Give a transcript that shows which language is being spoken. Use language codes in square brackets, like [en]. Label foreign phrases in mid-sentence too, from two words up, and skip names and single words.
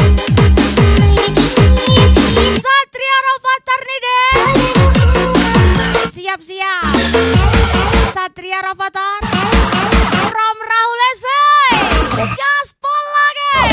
[id] Satria Rafathar nih deh. Siap-siap. Satria Rafathar from Rahul SP. Gaspol lagi.